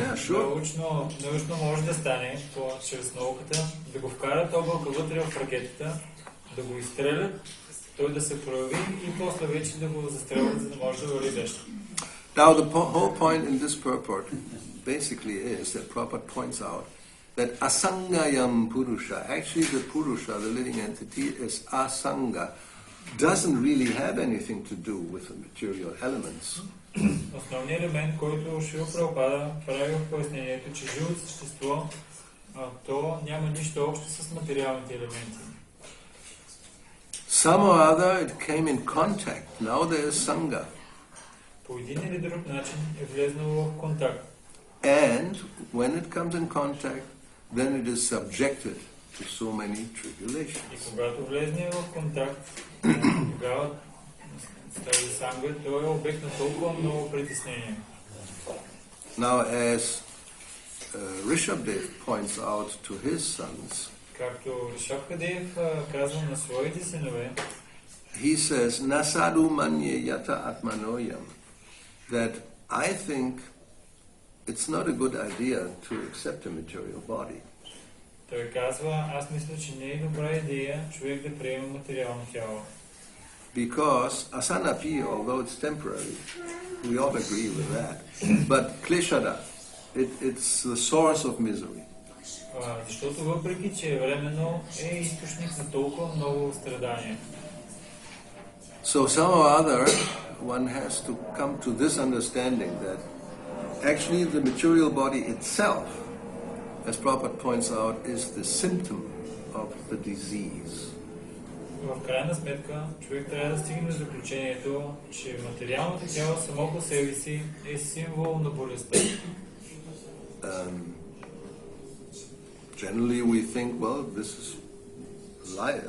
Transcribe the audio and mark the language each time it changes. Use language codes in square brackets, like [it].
[bg] Научно може да стане чрез науката, да го вкарат облака вътре в ракетата, да го изстрелят, той да се прояви и после вече да го застрелят, за да може да вали дъжд. [en] Now the whole point in this purport basically is that Prabhupada points out that asangayam purusha, actually the purusha, the living entity, is asanga, doesn't really have anything to do with the material elements. [bg] Основният елемент, който Шрила Прабхупада прави в пояснението, че живото същество, то няма нищо общо с материалните елементи. [en] Some or other it came in contact. Now there is sangha. [bg] По един или друг начин е влезнало в контакт. [en] And when it comes in contact, then it is subjected to so many tribulations. [bg] И когато влезне в контакт, тогава тази санга, той е обект на толкова много притеснения. [en] Now, as Rishabdev points out to his sons, [bg] както Ришабдев казва на своите синове, [en] he says, [sa] "Nasadu manye yata atmanoyam," [en] that I think it's not a good idea to accept a material body. [bg] Той казва, аз мисля, че не е добра идея човек да приема материално тяло. [en] Because asanapi, although it's temporary, we all agree with that, but kleshada, it's the source of misery. [bg] Защото въпреки, че временно е източник на толкова много страдания. [en] So somehow or other, one has to come to this understanding that actually the material body itself, as Prabhupada points out, is the symptom of the disease. [bg] В крайна сметка, човек трябва да стигне до заключението, че материалното тяло само по себе си е символ на болестта. [en] Generally we think, well, this is life.